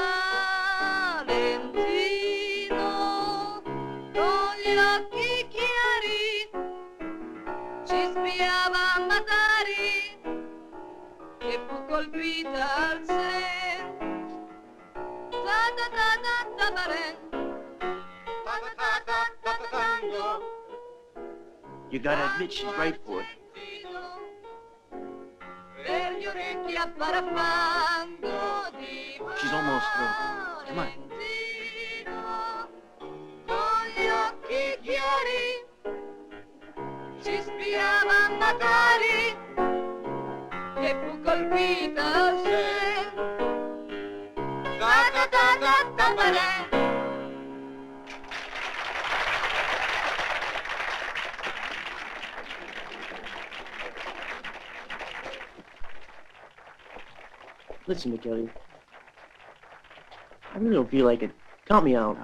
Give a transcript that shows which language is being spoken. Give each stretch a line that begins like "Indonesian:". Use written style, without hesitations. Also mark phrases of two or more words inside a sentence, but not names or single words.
Italian: Valentino, con gli occhi chiari ci spiava Matari e fu colpita al sen. Ta-ta-ta-ta-ta-baren.
English: You gotta admit she's right for it. She's almost through. Come on.
Italian: Con gli occhi chiari ci spiava Matari e fu colpita al sen. Ta-ta-ta-ta-ta-baren.
English: Listen, Michele. I really don't feel like it. Count me out.